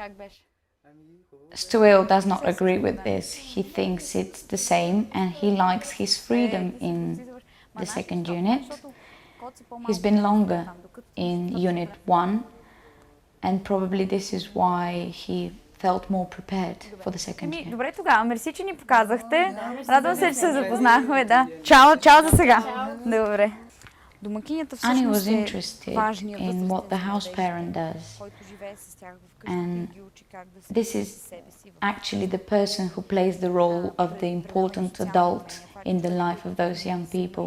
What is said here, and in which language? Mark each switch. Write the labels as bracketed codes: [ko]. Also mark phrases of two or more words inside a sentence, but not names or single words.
[en] Stoil does not agree with this. He thinks it's the same and he likes his freedom in the second unit. He's been longer in Unit 1 and probably this is why he felt more prepared for the second year. [bg] Добре тогава, мерси, че ни показахте. Радвам се, че се запознахме, да. Чао за сега. Добре. Домакинята [en] Annie was [bg] всъщност е [en] interested [bg] важният [en] in what the [bg] възрастен [en] house [bg] младеж, [en] parent does. [bg] който живее с тях вкъщи [en] And [bg] и ги учи как да се [en] this [bg] грижат [en] is [bg] за себе си. [en] actually the person who plays the role of the important adult in the life of those young people.